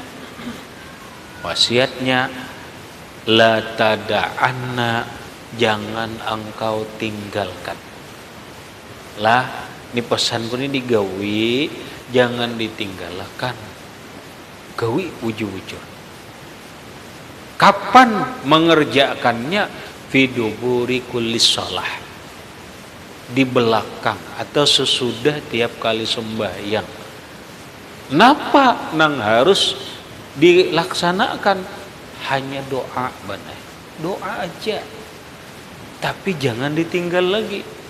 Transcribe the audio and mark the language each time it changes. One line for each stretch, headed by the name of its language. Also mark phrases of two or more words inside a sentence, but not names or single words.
Banjar: Wasiatnya
Arabic: la tada'anna,
Banjar: jangan engkau tinggalkan. Lah, ini pesanku ini digawi, jangan ditinggalkan. Gawi wujud-wujud. Kapan mengerjakannya?
Arabic: Fi duburi kulli shalah,
Banjar: di belakang atau sesudah tiap kali sembahyang. Kenapa nang harus dilaksanakan? Hanya doa benar, doa aja, tapi jangan ditinggal lagi.